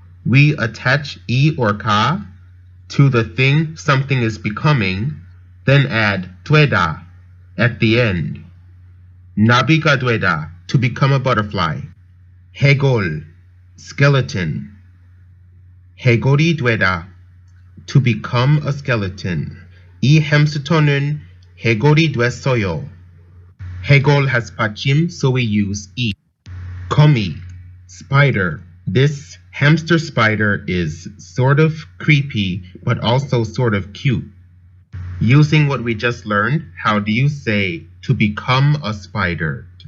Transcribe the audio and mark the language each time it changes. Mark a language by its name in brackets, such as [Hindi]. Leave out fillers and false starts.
[English] We attach 이 or 가 to the thing something is becoming, then add 되다 at the end. [Korean] 나비가 되다, [English] to become a butterfly. 해골, skeleton. [Korean] 해골이 되다, [English] to become a skeleton. [Korean] 이 햄스터는 해골이 됐어요. [English] 해골 has 받침, so we use 이. 거미, spider. This hamster spider is sort of creepy, but also sort of cute. Using what we just learned, how do you say to become a spider?